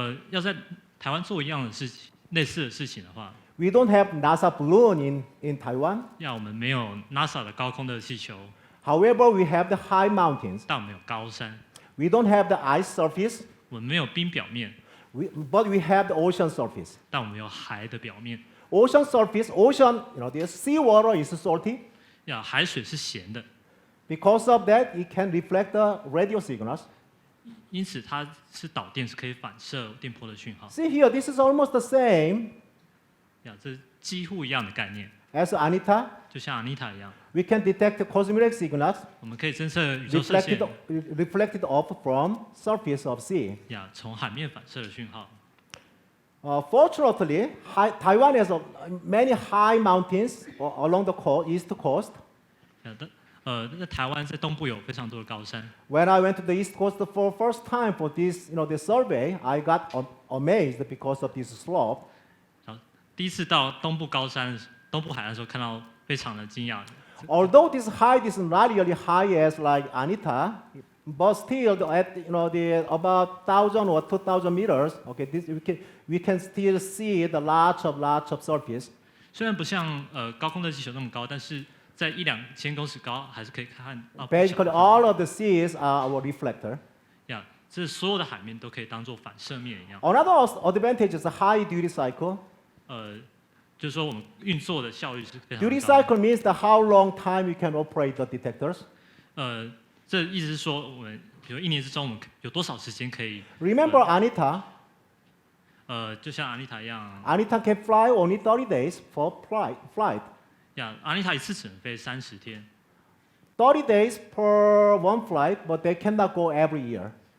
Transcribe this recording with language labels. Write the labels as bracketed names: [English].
[Chinese] 要在台湾做一样的事情，类似的事情的话， [English] We don't have NASA balloon in Taiwan. [Chinese] 我们没有 NASA 的高空的气球， [English] However, we have the high mountains. [Chinese] 但我们有高山， [English] We don't have the ice surface, [Chinese] 我们没有冰表面， [English] but we have the ocean surface. [Chinese] 但我们有海的表面。 [English] Ocean surface, the sea water is salty. [Chinese] 海水是咸的， [English] Because of that, it can reflect the radio signals. [Chinese] 因此它是导电，是可以反射电波的讯号。 [English] See here, this is almost the same [Chinese] 这几乎一样的概念， [English] as Anita. [Chinese] 就像 Anita 一样， [English] We can detect the cosmic signals [Chinese] 我们可以侦测宇宙射线 [English] reflected off from surface of sea. [Chinese] 从海面反射的讯号。 [English] Fortunately, Taiwan has many high mountains along the east coast. [Chinese] 那台湾在东部有非常多的高山。 [English] When I went to the east coast for first time for this, this survey, I got amazed because of this slope. [Chinese] 第一次到东部高山、东部海岸的时候，看到非常的惊讶。 [English] Although this height is not really high as like Anita, but still at the about 1,000 or 2,000 meters, okay, we can still see the lots of surface. [Chinese] 虽然不像高空的气球那么高，但是在1-2千公尺高，还是可以看到。 [English] Basically, all of the seas are our reflector. [Chinese] 这所有的海面都可以当做反射面一样。 [English] Another advantage is a high duty cycle. [Chinese] 就是说我们运作的效率是非常高的。 [English] Duty cycle means that how long time we can operate the detectors. [Chinese] 这意思是说，我们比如1年之中，我们有多少时间可以 [English] Remember Anita? [Chinese] 就像阿妮塔一样。 [English] Anita can fly only 30 days for flight. [Chinese] 阿妮塔一次只能飞30天。 [English] 30 days per one flight, but they cannot go every year.